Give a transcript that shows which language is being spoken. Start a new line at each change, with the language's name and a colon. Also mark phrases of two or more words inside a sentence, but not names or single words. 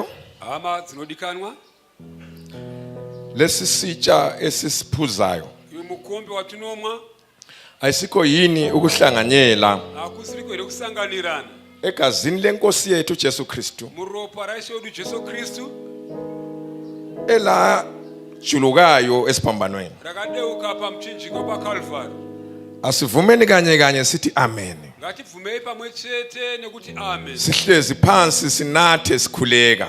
Shona: hama dzinodikanwa,
North Ndebele: lesi sitsha esisiphuzayo
Shona: uyu mukombe watinomwa
North Ndebele: ayisikho yini ukuhlanganyela
Shona: hakusiri kwere kusanganirana
North Ndebele: egazini lenkosi yethu Jesu Kristu
Shona: muropa raishe wedu Jesu Kristu
North Ndebele: ela julukayo esiphambanweni.
Shona: rakadeuka pamchinjiko paCalvary.
North Ndebele: Asivumeni kanye kanye sithi amen.
Shona: Ngatibvumei pamwe chete nekuti amen.
North Ndebele: Sihlezi phansi sinathe sikhuleka.